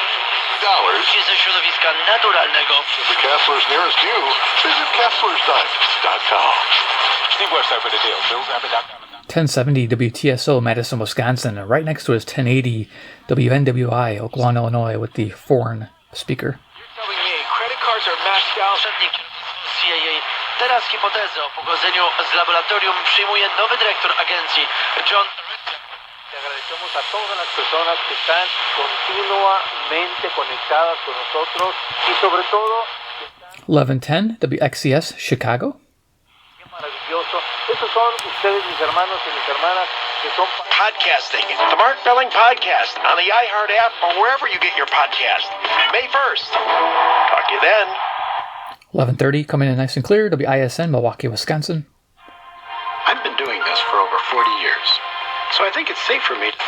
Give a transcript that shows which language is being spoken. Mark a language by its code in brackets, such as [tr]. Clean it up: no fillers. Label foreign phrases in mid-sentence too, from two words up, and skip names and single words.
[en] The Kessler's nearest you. Visit Kessler'sDiamonds.com. Steve website for the deal. BillsRapid.com. 1070 WTSO, Madison, Wisconsin. And right next to it is 1080 WNWI, Oaklawn, Illinois, with the foreign speaker. You're telling me credit cards are maxed out? [pl] Teraz hipotezę o pochodzeniu z laboratorium przyjmuje nowy dyrektor agencji, [es] John Agradecemos a todas las personas que están continuamente conectadas con nosotros y sobre todo [en] 1110 WXCS Chicago. [es] qué maravilloso. Estos son ustedes, mis hermanos y mis hermanas, que son [en] Podcasting, the Mark Belling Podcast on the iHeart app or wherever you get your podcast. May 1st. Talk to you then. 1130 coming in nice and clear. WISN Milwaukee, Wisconsin. I've been doing this for over 40 years, so I think it's safe for me to...